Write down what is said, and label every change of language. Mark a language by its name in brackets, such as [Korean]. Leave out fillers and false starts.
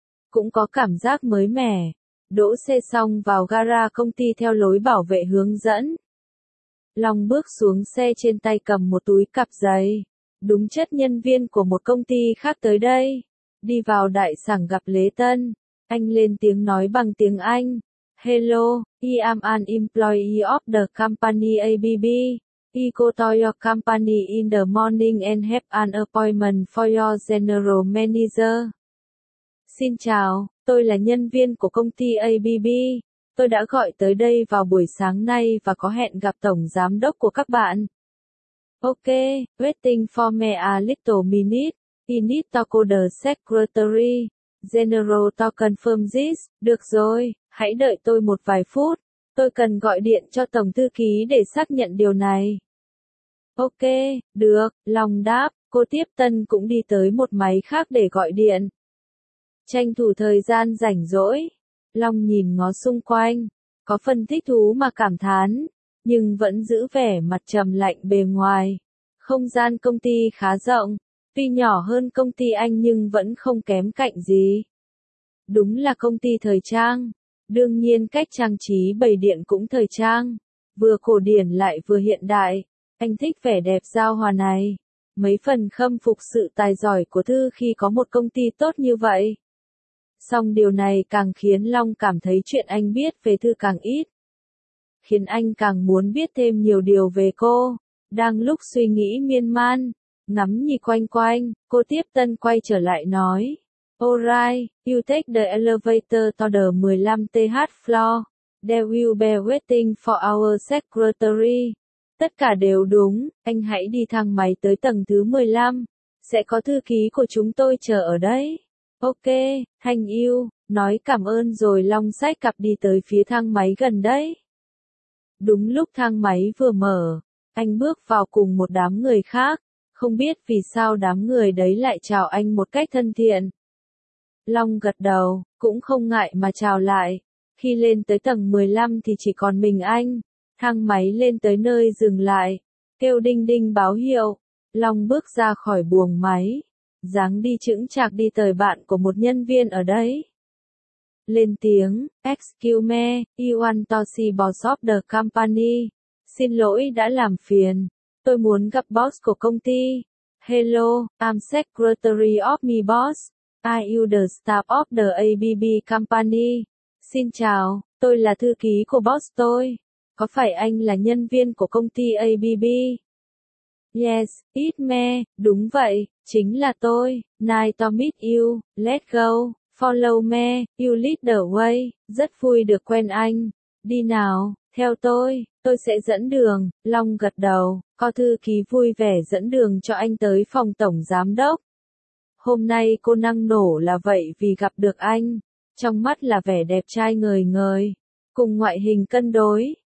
[Vietnamese] Cũng có cảm giác mới mẻ. Đỗ xe xong vào gara công ty theo lối bảo vệ hướng dẫn. Long bước xuống xe trên tay cầm một túi cặp giày. Đúng chất nhân viên của một công ty khác tới đây. Đi vào đại sảnh gặp Lễ Tân. Anh lên tiếng nói bằng tiếng Anh. [English] Hello, I am an employee of the company ABB. I go to your company in the morning and have an appointment for your general manager. [Vietnamese] Xin chào, tôi là nhân viên của công ty ABB. Tôi đã gọi tới đây vào buổi sáng nay và có hẹn gặp tổng giám đốc của các bạn. [English] Ok, waiting for me a little minute. I need to call the secretary. General to confirm this. [Vietnamese] Được rồi, hãy đợi tôi một vài phút. Tôi cần gọi điện cho tổng thư ký để xác nhận điều này. Ok, được, Long đáp. Cô tiếp tân cũng đi tới một máy khác để gọi điện. Tranh thủ thời gian rảnh rỗi. Long nhìn ngó xung quanh. Có phần thích thú mà cảm thán. Nhưng vẫn giữ vẻ mặt trầm lạnh bề ngoài. Không gian công ty khá rộng. Tuy nhỏ hơn công ty anh nhưng vẫn không kém cạnh gì. Đúng là công ty thời trang. Đương nhiên cách trang trí bày điện cũng thời trang. Vừa cổ điển lại vừa hiện đại. Anh thích vẻ đẹp giao hòa này. Mấy phần khâm phục sự tài giỏi của Thư khi có một công ty tốt như vậy. Song điều này càng khiến Long cảm thấy chuyện anh biết về Thư càng ít. Khiến anh càng muốn biết thêm nhiều điều về cô. Đang lúc suy nghĩ miên man. Ngắm nhìn quanh quanh, cô tiếp tân quay trở lại nói. [English] Alright, you take the elevator to the 15th floor. There will be waiting for our secretary. [Vietnamese] Tất cả đều đúng, anh hãy đi thang máy tới tầng thứ 15. Sẽ có thư ký của chúng tôi chờ ở đấy. [English] Ok, thank you. [Vietnamese] Nói cảm ơn rồi Long xách cặp đi tới phía thang máy gần đấy. Đúng lúc thang máy vừa mở, anh bước vào cùng một đám người khác. Không biết vì sao đám người đấy lại chào anh một cách thân thiện. Long gật đầu, cũng không ngại mà chào lại. Khi lên tới tầng 15 thì chỉ còn mình anh. Thang máy lên tới nơi dừng lại. Kêu đinh đinh báo hiệu. Long bước ra khỏi buồng máy. Dáng đi chững chạc đi tới bạn của một nhân viên ở đấy. Lên tiếng, [English] excuse me, I want to see boss of the company. [Vietnamese] Xin lỗi đã làm phiền. Tôi muốn gặp boss của công ty. [English] Hello, I'm secretary of my boss. I am the staff of the ABB company. [Vietnamese] Xin chào, tôi là thư ký của boss tôi. Có phải anh là nhân viên của công ty ABB? [English] Yes, it me, [Vietnamese] đúng vậy, chính là tôi. [English] Nice to meet you, let's go, follow me, you lead the way. [Vietnamese] Rất vui được quen anh. Đi nào, theo tôi sẽ dẫn đường. Long gật đầu. Cô thư ký vui vẻ dẫn đường cho anh tới phòng tổng giám đốc. Hôm nay cô năng nổ là vậy vì gặp được anh. Trong mắt là vẻ đẹp trai ngời ngời. Cùng ngoại hình cân đối.